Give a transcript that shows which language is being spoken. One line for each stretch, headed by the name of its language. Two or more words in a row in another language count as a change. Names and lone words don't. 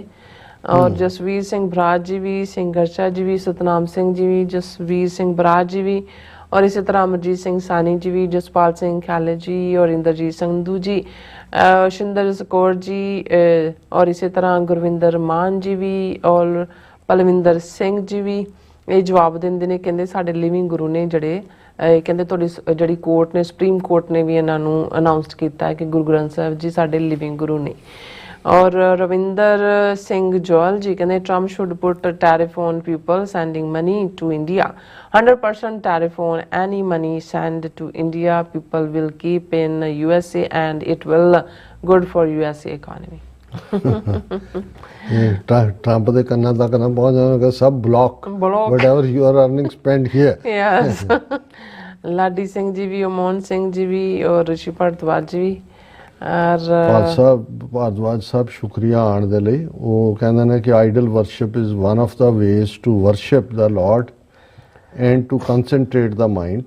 Punjabi: ਔਰ ਜਸਵੀਰ ਸਿੰਘ ਬਰਾਜ ਜੀ ਵੀ, ਸਿੰਘਰਸ਼ਾ ਜੀ ਵੀ, ਸਤਨਾਮ ਸਿੰਘ ਜੀ ਵੀ, ਜਸਵੀਰ ਸਿੰਘ ਬਰਾਜ ਜੀ ਵੀ, ਔਰ ਇਸੇ ਤਰ੍ਹਾਂ ਅਮਰਜੀਤ ਸਿੰਘ ਸਾਨੀ ਜੀ ਵੀ, ਜਸਪਾਲ ਸਿੰਘ ਖਾਲੇ ਜੀ, ਔਰ ਇੰਦਰਜੀਤ ਸੰਧੂ ਜੀ, ਸ਼ਿੰਦਰ ਸਕੌਰ ਜੀ, ਔਰ ਇਸੇ ਤਰ੍ਹਾਂ ਗੁਰਵਿੰਦਰ ਮਾਨ ਜੀ ਵੀ, ਔਰ ਪਲਵਿੰਦਰ ਸਿੰਘ ਜੀ ਵੀ ਇਹ ਜਵਾਬ ਦਿੰਦੇ ਨੇ। ਕਹਿੰਦੇ ਸਾਡੇ
English: living guru
Punjabi: ਨੇ ਜਿਹੜੇ ਕਹਿੰਦੇ ਤੁਹਾਡੀ ਜਿਹੜੀ ਕੋਰਟ ਨੇ,
English: supreme court
Punjabi: ਨੇ ਵੀ ਇਹਨਾਂ ਨੂੰ ਅਨਾਉਂਸ ਕੀਤਾ ਹੈ ਕਿ ਗੁਰੂ ਗ੍ਰੰਥ ਸਾਹਿਬ ਜੀ ਸਾਡੇ
English: living guru
Punjabi: ਨੇ। ਔਰ ਰਵਿੰਦਰ ਸਿੰਘ ਜੋਲ ਜੀ ਕਹਿੰਦੇ
English: Trump should put a tariff on people sending money to India. 100% tariff on any money sent to India. People will keep in USA and it will good for USA economy.
Punjabi: ਟਰੰਪ ਦੇ ਕੰਨਾਂ ਤੱਕ ਨਾ ਪਹੁੰਚ ਜਾਵੇਗਾ, ਸਭ ਬਲੌਕ
English: whatever you are earning spend here. Yes.
Punjabi: ਲਾਡੀ ਸਿੰਘ ਜੀ ਵੀ, ਅਮੋਹਨ ਸਿੰਘ ਜੀ ਵੀ, ਔਰ ਰਿਸ਼ੀ ਭਾਰਦਵਾਜ ਜੀ ਵੀ। ਭਾਰਦਵਾਜ ਸਾਹਿਬ ਸ਼ੁਕਰੀਆ ਆਉਣ ਦੇ ਲਈ। ਉਹ ਕਹਿੰਦੇ ਨੇ ਕਿ
English: idol worship is one of the ways to worship the lord and to concentrate the mind.